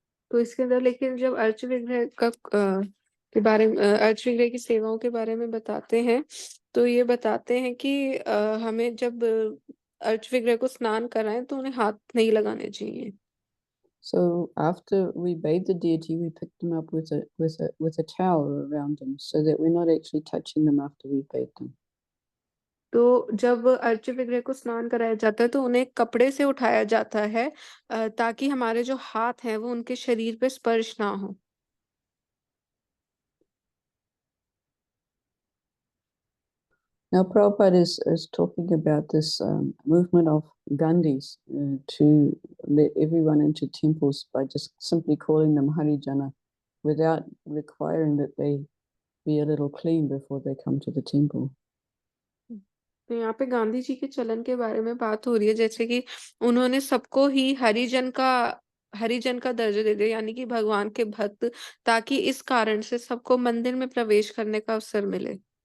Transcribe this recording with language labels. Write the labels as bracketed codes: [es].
[hi] तो इसके अंदर लेकिन जब अर्च विग्रह के बारे में अर्च विग्रह की सेवाओं के बारे में बताते हैं, तो ये बताते हैं कि हमें जब अर्च विग्रह को स्नान कराएं तो उन्हें हाथ नहीं लगाने चाहिए। [en] So after we bathe the deity, we pick them up with a towel around them, so that we're not actually touching them after we bathe them. [hi] तो जब अर्च विग्रह को स्नान कराया जाता है तो उन्हें कपड़े से उठाया जाता है, ताकि हमारे जो हाथ हैं वो उनके शरीर पे स्पर्श ना हो। [en] Now Prabhupada is talking about this movement of Gandhis to let everyone into temples by just simply calling them Harijana, without requiring that they be a little clean before they come to the temple. [hi] तो यहाँ पे गांधी जी के चलन के बारे में बात हो रही है, जैसे कि उन्होंने सबको ही हरिजन का दर्जा दे दिया, यानी कि भगवान के भक्त, ताकि इस कारण से सबको मंदिर में प्रवेश करने का अवसर मिले।